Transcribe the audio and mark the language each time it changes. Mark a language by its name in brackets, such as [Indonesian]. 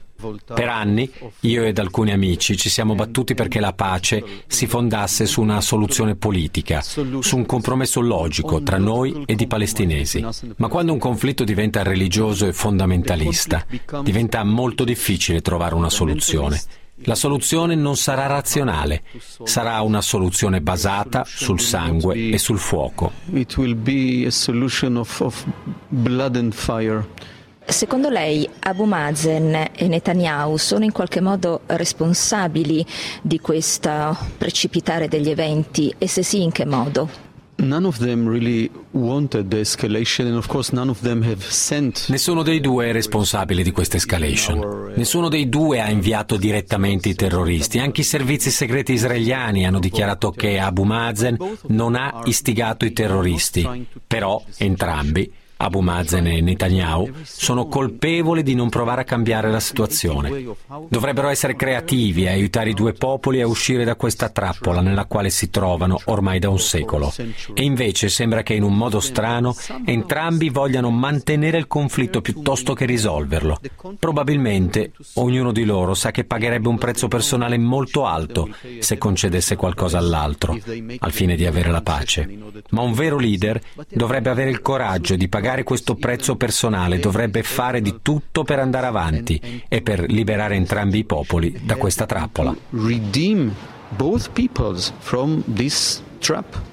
[Italian] Per anni io ed alcuni amici ci siamo battuti perché la pace si fondasse su una soluzione politica, su un compromesso logico tra noi ed i palestinesi. Ma quando un conflitto diventa religioso e fondamentalista, diventa molto difficile trovare una soluzione. La soluzione non sarà razionale, sarà una soluzione basata sul sangue e sul fuoco. [English] It will be a solution of blood and fire. [Italian] Secondo lei Abu Mazen e Netanyahu sono in qualche modo responsabili di questo precipitare degli eventi? E se sì, in che modo? [English] None of them really wanted the escalation, and of course none of them have sent. [Italian] Nessuno dei due è responsabile di questa escalation. Nessuno dei due ha inviato direttamente i terroristi. Anche i servizi segreti israeliani hanno dichiarato che Abu Mazen non ha istigato i terroristi. Però entrambi Abu Mazen e Netanyahu sono colpevoli di non provare a cambiare la situazione. Dovrebbero essere creativi e aiutare i due popoli a uscire da questa trappola nella quale si trovano ormai da un secolo. E invece sembra che in un modo strano entrambi vogliano mantenere il conflitto piuttosto che risolverlo. Probabilmente ognuno di loro sa che pagherebbe un prezzo personale molto alto se concedesse qualcosa all'altro, al fine di avere la pace. Ma un vero leader dovrebbe avere il coraggio di pagare questo prezzo personale, dovrebbe fare di tutto per andare avanti e per liberare entrambi i popoli da questa trappola. [English] Redeem both peoples from this trap.